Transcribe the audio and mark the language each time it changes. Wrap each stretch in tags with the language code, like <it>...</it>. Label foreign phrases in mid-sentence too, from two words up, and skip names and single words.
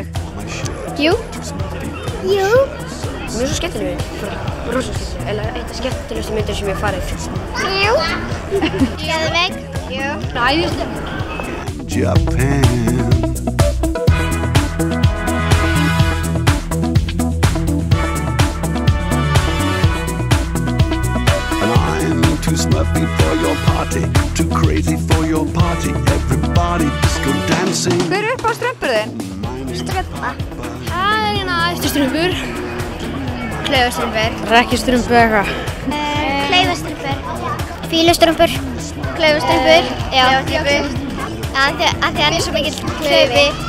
<is>Jú. Jú. Mjög svo skemmtileg, rosa skemmtileg, eða eitt af skemmtilegustu myndir sem ég hef farið. Jú. Geðveik. Jú. Æðislega. Japan.</is> <en>And I'm too smurfy for your party, too crazy for your party. Everybody disco dancing.</en> <is>Hver er upp á strumpur þinn? Strumpa. Eftirstrumpur. Klaufastrumpur. Rekkistrumpu eða eitthvað. Klaufastrumpur. Fílustrumpur. Klaufastrumpur. Já. Klaufastrumpur. Af því að það er svo mikill klaufi.</is>